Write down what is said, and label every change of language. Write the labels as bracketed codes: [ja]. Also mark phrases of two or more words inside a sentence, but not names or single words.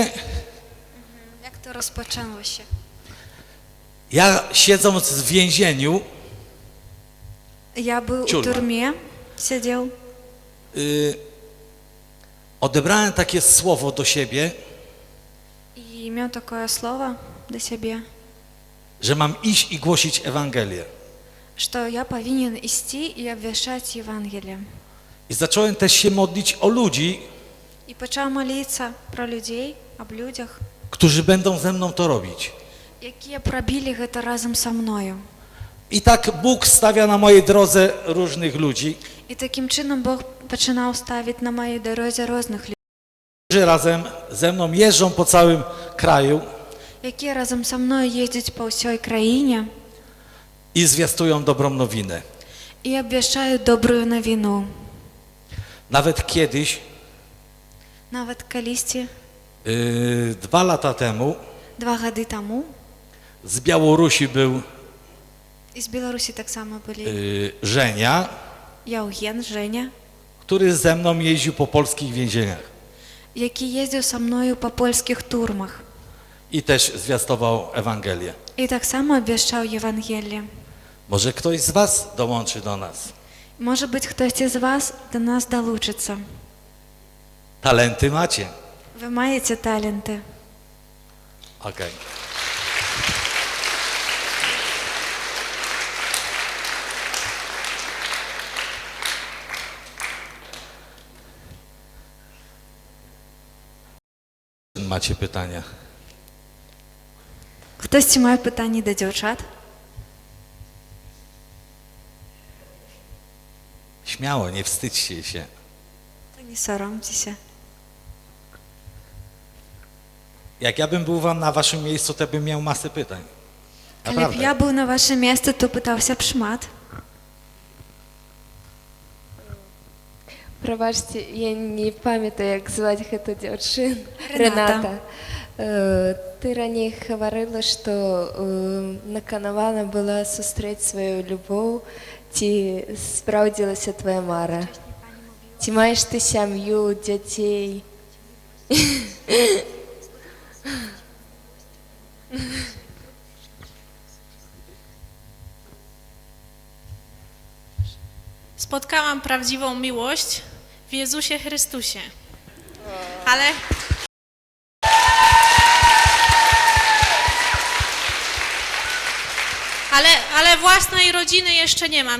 [uk] Як то розпочалося? [pl] Ja siedząc w więzieniu, [uk] Я був у Тюрма. тюрмі, сидів. [pl] odebrałem takie słowo do siebie, I miał takie słowo do siebie, że mam iść i głosić Ewangelię. że ja powinien iść i obwieszczać Ewangelię. I zacząłem też się modlić o ludzi, I zaczął modlić pro ludzi, o ludziach, którzy będą ze mną to robić. [uk] які пробили это разом со мною. [pl] I tak Bóg stawia na mojej drodze różnych ludzi, [uk] І таким чином Бог починав ставити на моїй дорозі різних людей, [pl] którzy razem ze mną jeżdżą po całym kraju [uk] які разом со мною їздять по всій країні [pl] i zwiastują dobrą nowinę. [uk] і обвіщають добру новину. [pl] Nawet kiedyś, [uk] Навіть колись [pl] 2 lata temu, [uk] 2 роки тому, [pl] z Białorusi był [uk] із Білорусі так само були [pl] Żenia, [uk] Євген, Женя, [pl] który ze mną jeździł po polskich więzieniach [uk] який їздив со мною по польських турмах [pl] i też zwiastował Ewangelię. [uk] і так само обвіщав Євангеліє. [pl] Może ktoś z was dołączy do nas. [uk] Може бути, хтось із вас до нас долучиться. [pl] Talenty macie. [uk] Ви маєте таленти. [pl] Okej. Macie pytania? [uk] Хтось має питання до дівчат? [pl] Śmiało, nie wstydźcie się. [uk] Та не соромтеся. [pl] Jak ja bym był na waszym miejscu, to bym miał masę pytań. [uk] Коли б [pl] Naprawdę. [uk] я був на ваше місце, то питався б шмат. Пробачте, я не пам'ятаю, як звати [be] гэту дзяўчыну. [uk] Рената. [be] Ты раней гаварыла, што наканавана была сустрэць сваю любоў, ці спраўдзілася твая мара? Ці маеш ты сям'ю, дзяцей? [pl] Spotkałam prawdziwą miłość w Jezusie Chrystusie. Ale własnej rodziny jeszcze nie mam.